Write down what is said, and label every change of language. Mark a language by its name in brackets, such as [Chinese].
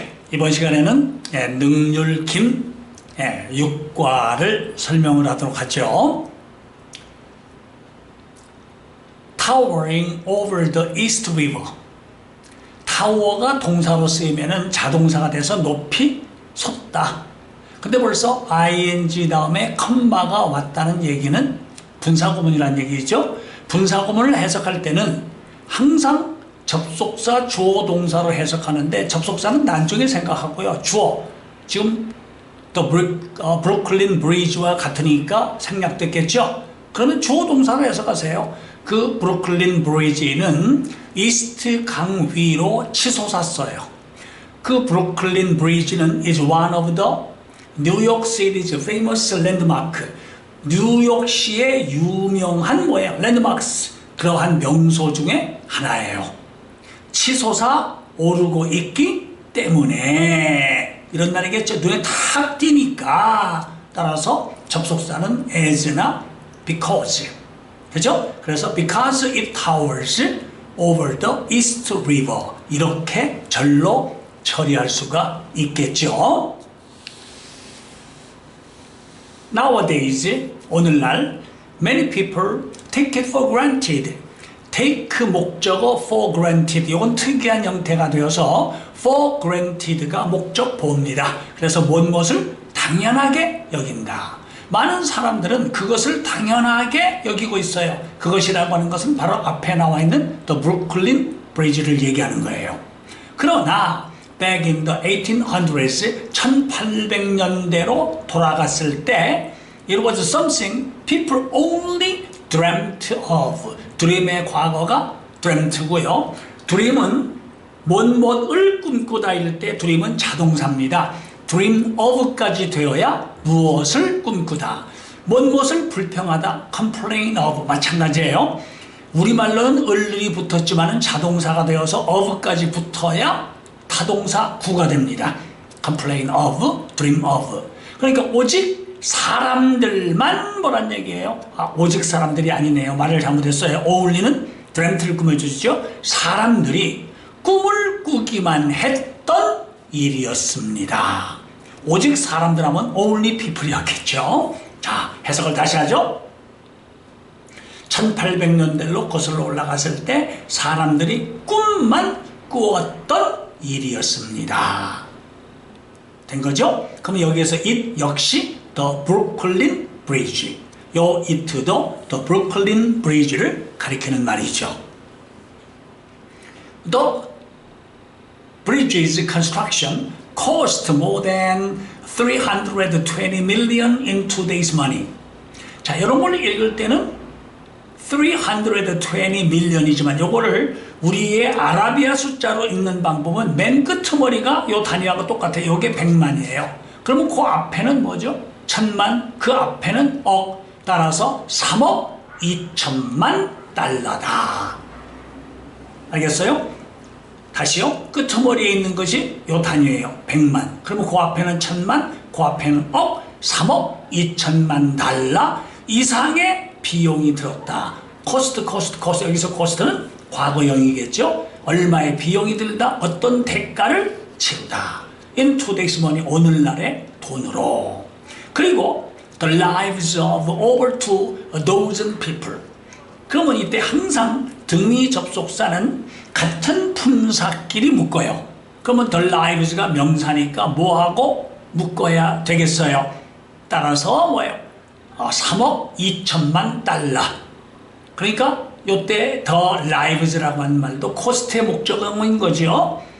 [Korean] 이번 시간에는 능률김 육과를 설명을 하도록 하죠. [English] Towering over the East River. [Korean] 타워가 동사로 쓰이면은 자동사가 돼서 높이 솟다. 근데 벌써 ing 다음에 컴마가 왔다는 얘기는 분사구문이라는 얘기죠. 분사구문을 해석할 때는 항상 접속사 주어 동사로 해석하는데 접속사는 나중에 생각하고요. 주어 지금 브루클린 브리지와 같으니까 생략됐겠죠. 그러면 주어 동사로 해석하세요. 그 브루클린 브리지는 이스트 강 위로 치솟았어요. 그 브루클린 브리지는 [English] is one of the New York City's famous landmark. [Korean] 뉴욕시의 유명한 뭐예요? 랜드마크스. 그러한 명소 중에 하나예요. 치솟아 오르고 있기 때문에 이런 말이겠죠. 눈에 탁 띄니까. 따라서 접속사는 as나 because. 그죠? 그래서 [English] because it towers over the east river. [Korean] 이렇게 절로 처리할 수가 있겠죠. [English] Nowadays, [Korean] 오늘날 [English] many people take it for granted. take 목적어 for granted. [Korean] 이건 특이한 형태가 되어서 for granted가 목적보입니다. 그래서 무엇을 당연하게 여긴다. 많은 사람들은 그것을 당연하게 여기고 있어요. 그것이라고 하는 것은 바로 앞에 나와 있는 The Brooklyn Bridge를 얘기하는 거예요. 그러나 [English] back in the 1800s [Korean] 1800년대로 돌아갔을 때 [English] it was something people only dreamt of. [Korean] dream의 과거가 dreamt고요. dream은 무엇을 꿈고 다닐 때 dream은 자동사입니다. dream of까지 되어야 무엇을 꿈꾸다. 무엇을 불평하다. complain of. 마찬가지예요. 우리말로는 을이 붙었지만 자동사가 되어서 of까지 붙어야 타동사 구가 됩니다. [English] complain of, dream of. [Korean] 그러니까 오직 사람들만 뭐란 얘기예요? 오직 사람들이 아니네요. 말을 잘못했어요. 어울리는 dreamt를 꾸며주시죠. 사람들이 꿈을 꾸기만 했던 일이었습니다. 오직 사람들 하면 only people이었겠죠. 자, 해석을 다시 하죠. 1800년대로 거슬러 올라갔을 때 사람들이 꿈만 꾸었던 일이었습니다. 된 거죠? 그럼 여기에서 it 역시 The Brooklyn Bridge. 요 it도 The Brooklyn Bridge를 가리키는 말이죠. [English] The bridge's construction cost more than 320 million in today's money. [Korean] 자, 이런 걸 읽을 때는 320 million이지만 요거를 우리의 아라비아 숫자로 읽는 방법은 맨 끄트머리가 요 단위하고 똑같아요. 요게 100만이에요. 그러면 그 앞에는 뭐죠? 1000만, 그 앞에는 억. 따라서 3억 2천만 달러다. 알겠어요? 다시요. 끄트머리에 있는 것이 요 단위예요. 100만. 그러면 그 앞에는 1000만, 그 앞에는 억, 3억 2천만 달러 이상의 비용이 들었다. 코스트. 여기서 코스트는 과거형이겠죠. 얼마의 비용이 들다, 어떤 대가를 치르다. [English] In today's money, [Korean] 오늘날의 돈으로. 그리고 [English] the lives of over 2,000 people. [Korean] 그러면 이때 항상 등위 접속사는 같은 품사끼리 묶어요. 그러면 the lives가 명사니까 뭐하고 묶어야 되겠어요? 따라서 뭐예요? 3억 2천만 달러. 그러니까 이때 the lives라고 하는 말도 코스트의 목적어인 거죠.